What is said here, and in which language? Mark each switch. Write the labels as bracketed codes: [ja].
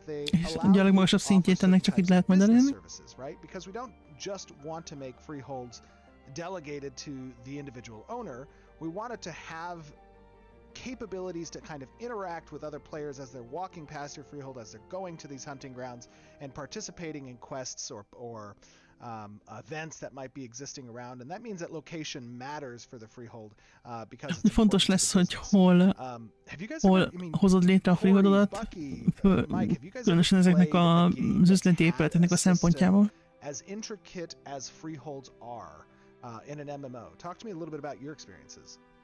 [hu] És ugye a legmagasabb szintjét ennek csak itt lehet majd elérni. [en] Just want to make freeholds delegated to the individual owner. We want it to have capabilities to kind of interact with other players as they're walking past your freehold, as they're going to these hunting grounds and participating in quests or events that might be existing around, and that means that location matters for the freehold because it's [hu] fontos lesz, hogy hol hozod létre a freeholdodat, különösen ezeknek az üzleti épületeknek a szempontjából. [en] As intricate as freeholds are in an MMO. Talk to me a little bit about your experiences.